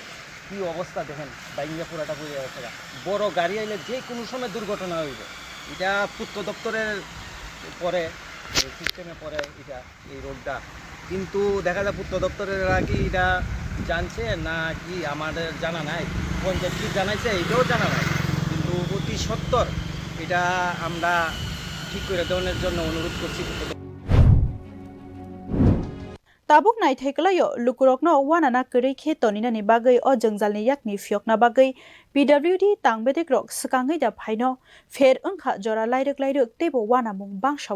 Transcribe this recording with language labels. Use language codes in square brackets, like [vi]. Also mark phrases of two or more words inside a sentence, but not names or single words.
[bn] কি অবস্থা দেখেন ভাঙ্গা পুরাটা পড়ে যাচ্ছে বড় গাড়ি আইলে যে কোনো সময় দুর্ঘটনা হইব এটা পূর্ত দপ্তরের পরে সিস্টেমে পরে এটা এই রোডটা কিন্তু দেখা যায় পূর্ত দপ্তরের কি এটা জানছে না কি আমাদের জানা নাই পঞ্চায়েত কি জানাইছে এটাও জানা নাই কিন্তু অতি সত্বর এটা আমরা ঠিক করে দেওয়ার জন্য অনুরোধ করছি [trp] Tabuk nai thaikalayo lukurokno wanana kari khe toninani bagai o jengjalni yakni fiokna bagai PWD tangbedek rok sakangai da phaino fer angkha jora lairek tebo wana mung bangsawi